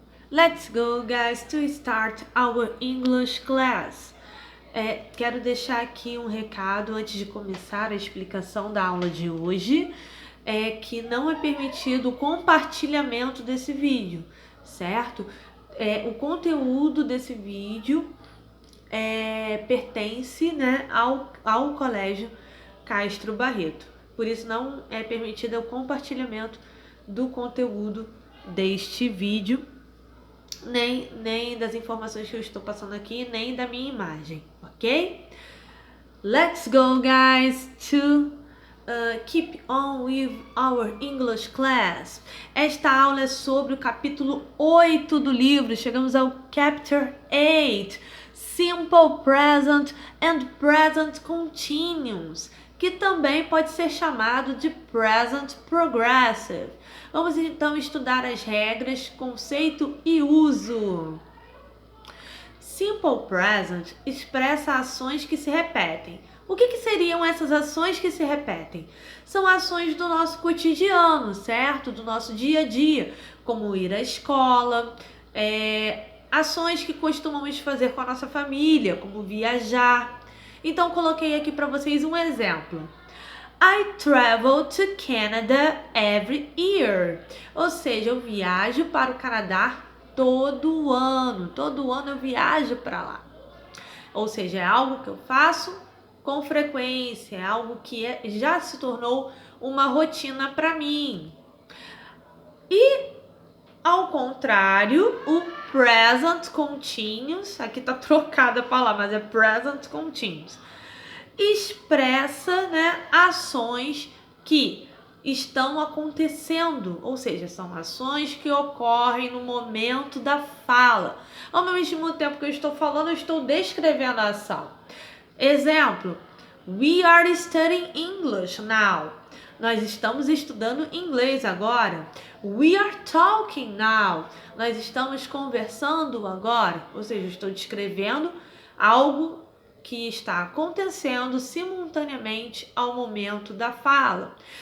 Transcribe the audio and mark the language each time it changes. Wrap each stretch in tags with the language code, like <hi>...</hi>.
<en>Let's go, guys, to start our English class.</en> <pt>Quero deixar aqui um recado antes de começar a explicação da aula de hoje, que não é permitido o compartilhamento desse vídeo, certo? O conteúdo desse vídeo pertence, né, ao Colégio Castro Barreto. Por isso não é permitido o compartilhamento do conteúdo deste vídeo, nem das informações que eu estou passando aqui, nem da minha imagem, ok?</pt> <en>Let's go, guys, to keep on with our English class.</en> <pt>Esta aula é sobre o capítulo 8 do livro. Chegamos ao Chapter 8, Simple Present and Present Continuous, que também pode ser chamado de Present Progressive. Vamos então estudar as regras, conceito e uso. Simple Present expressa ações que se repetem. O que seriam essas ações que se repetem? São ações do nosso cotidiano, certo? Do nosso dia a dia, como ir à escola, ações que costumamos fazer com a nossa família, como viajar. Então, coloquei aqui para vocês um exemplo.</pt> <en>I travel to Canada every year.</en> <pt>Ou seja, eu viajo para o Canadá todo ano. Todo ano eu viajo para lá. Ou seja, é algo que eu faço com frequência, é algo que já se tornou uma rotina para mim. E, ao contrário, o present continuous, aqui tá trocada a palavra, mas é present continuous, expressa, né, ações que estão acontecendo, ou seja, são ações que ocorrem no momento da fala. Ao mesmo tempo que eu estou falando, eu estou descrevendo a ação.</pt> <en>Exemplo: We are studying English now.</en> <pt>Nós estamos estudando inglês agora.</pt> <en>We are talking now.</en> <pt>Nós estamos conversando agora. Ou seja, eu estou descrevendo algo que está acontecendo simultaneamente ao momento da fala.</pt>